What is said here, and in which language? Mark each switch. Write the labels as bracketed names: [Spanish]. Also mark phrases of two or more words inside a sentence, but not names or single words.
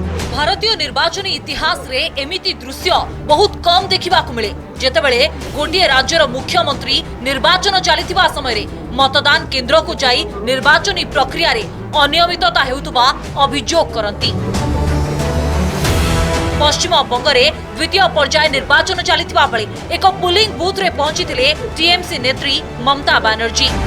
[Odia] ଭାରତୀୟ ନିର୍ବାଚନ ଇତିହାସ ରେ ଏମିତି ଦୃଶ୍ୟ ବହୁତ କମ ଦେଖା ମିଳେ ଯେତେବେଳେ ଗୋଟେ ରାଜ୍ୟର ମୁଖ୍ୟମନ୍ତ୍ରୀ ନିର୍ବାଚନ ଚାଲିଥିବା ସମୟ ରେ ମତଦାନ କେନ୍ଦ୍ର କୁ ଯାଇ ନିର୍ବାଚନୀ ପ୍ରକ୍ରିୟା ରେ ଅନିୟମିତତା ହେଉଥିବା ଅଭିଯୋଗ କରନ୍ତି। ପଶ୍ଚିମ ବଙ୍ଗରେ ଦ୍ୱିତୀୟ ପର୍ଯ୍ୟାୟ ନିର୍ବାଚନ ଚାଲିଥିବା ବେଳେ ଏକ [English] polling booth [Odia] ରେ ପହଞ୍ଚିଥିଲେ ଟିଏମସି ନେତ୍ରୀ ମମତା ବାନାର୍ଜୀ।